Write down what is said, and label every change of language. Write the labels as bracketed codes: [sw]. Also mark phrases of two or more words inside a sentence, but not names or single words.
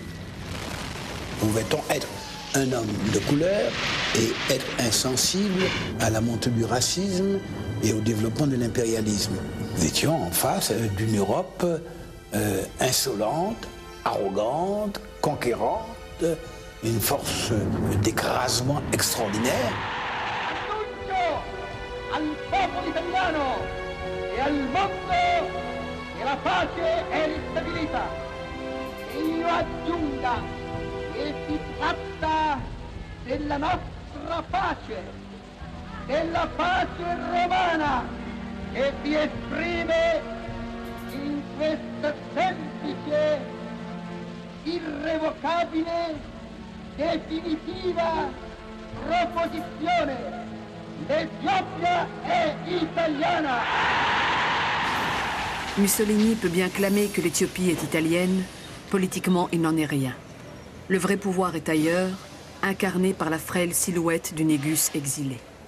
[fr] Pouvait-on être un homme de couleur et être insensible à la montée du racisme et au développement de l'impérialisme? Nous étions en face d'une Europe insolente, arrogante, conquérante, une force d'écrasement extraordinaire. [it] E al mondo che la pace è l'instabilità. E io aggiunga che si tratta della nostra pace, della pace romana, che si esprime in questa semplice, irrevocabile, definitiva proposizione. L'Éthiopie est italiana. [fr] Mussolini peut bien clamer que l'Éthiopie est italienne, politiquement il n'en est rien. Le vrai pouvoir est ailleurs, incarné par la frêle silhouette du Négus exilé.